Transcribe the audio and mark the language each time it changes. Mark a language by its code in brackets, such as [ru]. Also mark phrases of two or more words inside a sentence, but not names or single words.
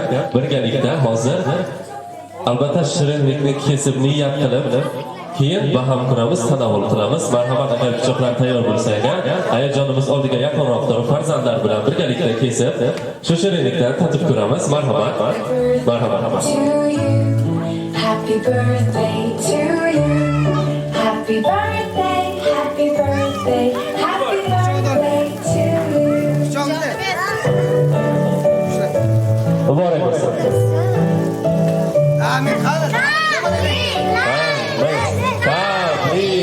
[uz] Birgalikda hozir albatta shirinlikni kesib niyat qilib, keyin baham qilamiz, tanovul qilamiz. Marhamat aka, pichoqlar tayyor bo'lsa ekan, ayajonimiz oldiga yaqinroq turib farzandlar bilan birgalikda kesib, shu shirinlikdan tatib ko'ramiz. Marhamat. Marhamat. [en] Happy birthday to you. Happy birthday, happy birthday, happy birthday to you. [uz] Muborak bo'lsin. Amin.